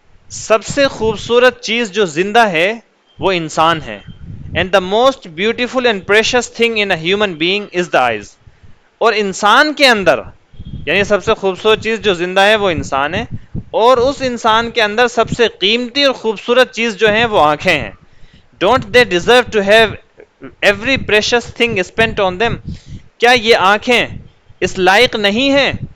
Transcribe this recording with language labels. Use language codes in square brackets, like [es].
[ur] سب سے خوبصورت چیز جو زندہ ہے وہ انسان ہے. [en] And the most beautiful and precious thing in a human being is the eyes. [ur] اور انسان کے اندر، یعنی سب سے خوبصورت چیز جو زندہ ہے وہ انسان ہے، اور اس انسان کے اندر سب سے قیمتی اور خوبصورت چیز جو ہے وہ آنکھیں ہیں. [en] Don't they deserve to have every precious thing spent on them. [ur] کیا یہ آنکھیں اس لائق نہیں ہیں